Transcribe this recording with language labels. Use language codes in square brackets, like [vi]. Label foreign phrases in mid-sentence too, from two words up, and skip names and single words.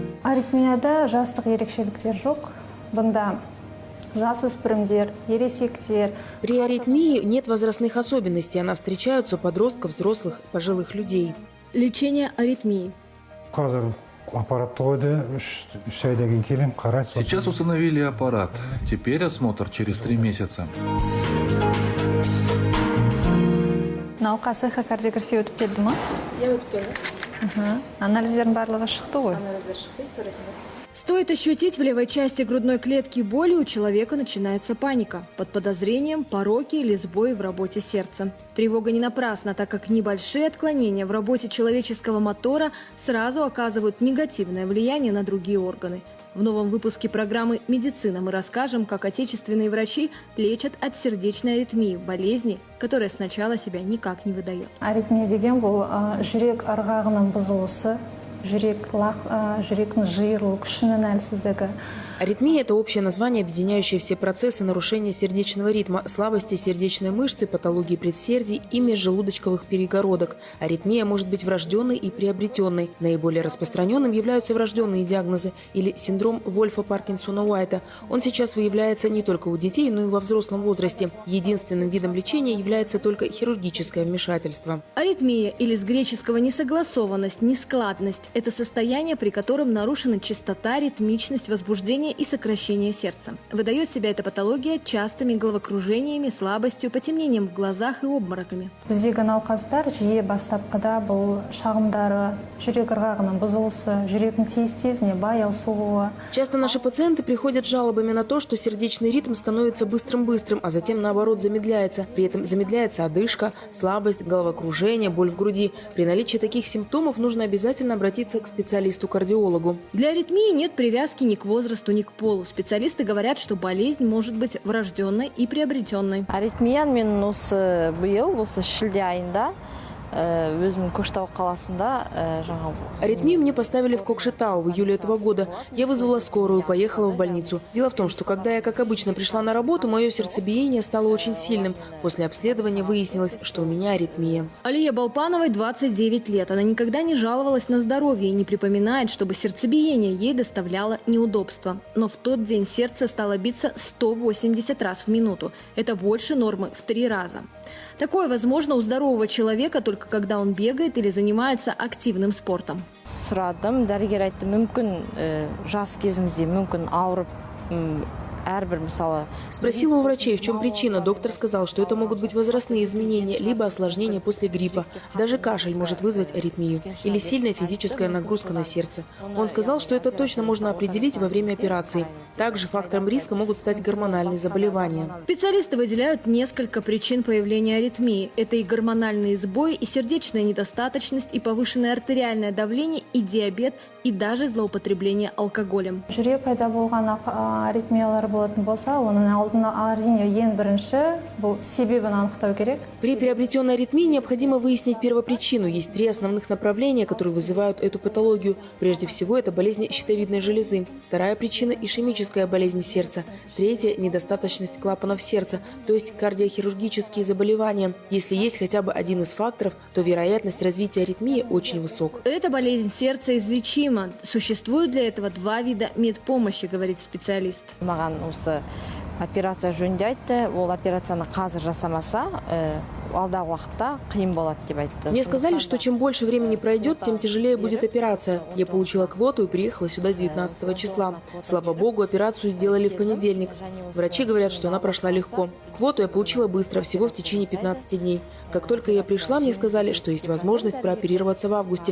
[kk] Аритмияда жастық ерекшеліктер жоқ. Бұнда жасөспірімдер, ересектер. [ru] При аритмии нет возрастных особенностей. Она встречается у подростков, взрослых, пожилых людей. Лечение аритмии. Сейчас установили аппарат. Теперь осмотр через 3 месяца. [kk] Науқас эхокардиография өтіп келді ма? Я өтпеді. Анализдердің барлығы шықты ғой. [ru] Стоит ощутить в левой части грудной клетки боли, у человека начинается паника. Под подозрением пороки или сбои в работе сердца. Тревога не напрасна, так как небольшие отклонения в работе человеческого мотора сразу оказывают негативное влияние на другие органы. В новом выпуске программы «Медицина» мы расскажем, как отечественные врачи лечат от сердечной аритмии, болезни, которая сначала себя никак не выдает. [kk] Аритмия деген бұл жүрек ырғағының бұзылысы, жүректің жиырылу, күшінің әлсіздігі. [ru] Аритмия – это общее название, объединяющее все процессы нарушения сердечного ритма, слабости сердечной мышцы, патологии предсердий и межжелудочковых перегородок. Аритмия может быть врожденной и приобретенной. Наиболее распространенным являются врожденные диагнозы или синдром Вольфа-Паркинсона-Уайта. Он сейчас выявляется не только у детей, но и во взрослом возрасте. Единственным видом лечения является только хирургическое вмешательство. Аритмия, или с греческого несогласованность, нескладность – это состояние, при котором нарушена частота, ритмичность, возбуждение и сокращение сердца. Выдает себя эта патология частыми головокружениями, слабостью, потемнением в глазах и обмороками. [kk] Біздегі науқастар жиі бастапқыда бұл шағымдары, жүрек ырғағының бұзылысы, жүректің тез-тезіне баяу соғуы. [ru] Часто наши пациенты приходят с жалобами на то, что сердечный ритм становится быстрым-быстрым, а затем наоборот замедляется. При этом замедляется одышка, слабость, головокружение, боль в груди. При наличии таких симптомов нужно обязательно обратиться к специалисту-кардиологу. Для аритмии нет привязки ни к возрасту, ни к полу. Специалисты говорят, что болезнь может быть врожденной и приобретенной. [kk] Аритмия мен осы биыл, осы шілде айында өзімнің Көкшетау қаласында [ru] Аритмию мне поставили в Кокшетау в июле этого года. Я вызвала скорую, поехала в больницу. Дело в том, что когда я, как обычно, пришла на работу, мое сердцебиение стало очень сильным. После обследования выяснилось, что у меня аритмия. Алие Балпановой 29 лет. Она никогда не жаловалась на здоровье и не припоминает, чтобы сердцебиение ей доставляло неудобства. Но в тот день сердце стало биться 180 раз в минуту. Это больше нормы в 3 раза. Такое возможно у здорового человека только когда он бегает или занимается активным спортом. [kk] Сұрадым, дәрігер айтты, мүмкін жас кезіңізде мүмкін ауырып әрбір мысалы. [ru] Спросила у врачей, в чем причина. Доктор сказал, что это могут быть возрастные изменения, либо осложнения после гриппа. Даже кашель может вызвать аритмию или сильная физическая нагрузка на сердце. Он сказал, что это точно можно определить во время операции. Также фактором риска могут стать гормональные заболевания. Специалисты выделяют несколько причин появления аритмии. Это и гормональные сбои, и сердечная недостаточность, и повышенное артериальное давление, и диабет, и даже злоупотребление алкоголем. [kk] Жүрек пайда болған аритмиялар болатын болса, оның алдына әрине ең бірінші бұл себебін анықтау керек. [ru] При приобретенной аритмии необходимо выяснить первопричину. Есть 3 основных направления, которые вызывают эту патологию. Прежде всего, это болезнь щитовидной железы. Вторая причина – ишемическая болезнь сердца. Третья – недостаточность клапанов сердца, то есть кардиохирургические заболевания. Если есть хотя бы один из факторов, то вероятность развития аритмии очень высока. Эта болезнь сердца излечима. Существует для этого 2 вида медпомощи, говорит специалист. [kk] Маған осы операция жөнінде айтты, ол операцияны қазір жасамаса, алдағы уақытта қиын болады деп айтты. [ru] Мне сказали, что чем больше времени пройдет, тем тяжелее будет операция. Я получила квоту и приехала сюда 19 числа. Слава богу, операцию сделали в понедельник. Врачи говорят, что она прошла легко. Квоту я получила быстро, всего в течение 15 дней. Как только я пришла, мне сказали, что есть возможность прооперироваться в августе.